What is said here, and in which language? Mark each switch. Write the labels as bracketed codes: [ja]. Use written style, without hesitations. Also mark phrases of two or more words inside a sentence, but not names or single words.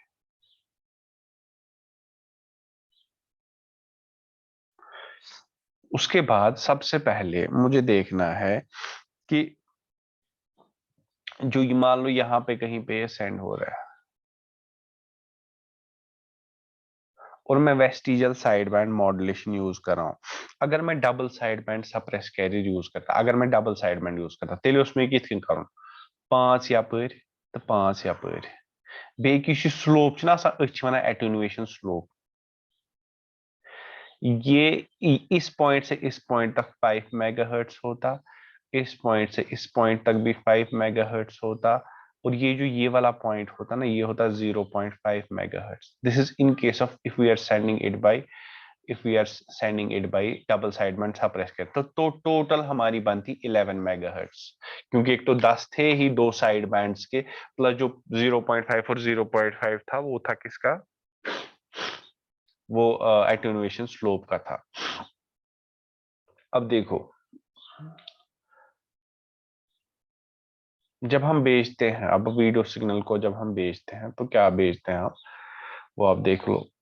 [hi] उसके बाद सबसे पहले मुझे देखना है कि जो ये मान लो यहाँ पे कहीं पे सेंड हो रहा है और मैं [en] vestigial side band modulation use [hi] कर रहा हूँ। अगर मैं [en] double side band suppress carrier use [hi] करता, अगर मैं [en] double side band use [hi] करता तेल उसमें कितनी करूँ, 5 यपर तो 5 यपर बेकी स्लोप ना [en] attenuation slope, [hi] ये इस पॉइंट से इस पॉइंट तक 5 मेगाहर्ट्ज होता, इस पॉइंट से इस पॉइंट तक भी 5 मेगाहर्ट्ज होता, और ये जो ये वाला पॉइंट होता ना, ये होता 0.5 मेगाहर्ट्ज। [en] This is in case of if we are sending it by double sideband suppress car, [hi] तो टोटल हमारी बनती 11 मेगाहर्ट्ज, क्योंकि एक तो 10 थे ही दो [en] side bands [hi] के, प्लस जो 0.5 और 0.5 था वो था किसका, वो [en] attenuation slope [hi] का था। अब देखो, जब हम भेजते हैं, अब [en] video signal [hi] को जब हम भेजते हैं तो क्या भेजते हैं आप, वो आप देख लो।